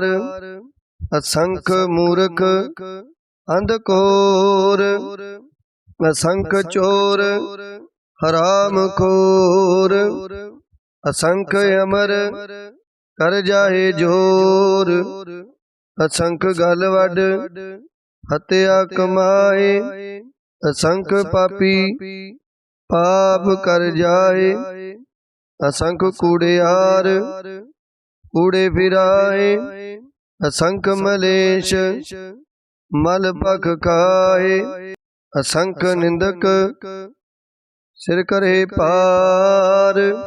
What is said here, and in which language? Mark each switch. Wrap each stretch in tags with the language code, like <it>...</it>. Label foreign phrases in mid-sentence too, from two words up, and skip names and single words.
<pa>ਅਸੰਖ ਮੂਰਖ ਅੰਧ ਘੋਰ, ਅਸੰਖ ਚੋਰ ਹਰਾਮ ਖੋਰ। ਅਸੰਖ ਅਮਰ ਕਰ ਜਾਏ ਜੋਰ, ਅਸੰਖ ਗਲ ਵੱਡ ਹਤਿਆ ਕਮਾਏ। ਅਸੰਖ ਪਾਪੀ ਪਾਪ ਕਰ ਜਾਏ ਅਸੰਖ ਕੂੜਿਆਰ, ਕੂੜੇ ਫਿਰਾਏ ਅਸੰਖ ਮਲੇਸ਼, ਮਲ ਪਖ ਖਾਏ ਅਸੰਖ ਨਿੰਦਕ, ਸਿਰ ਕਰੇ ਪਾਰ।</pa>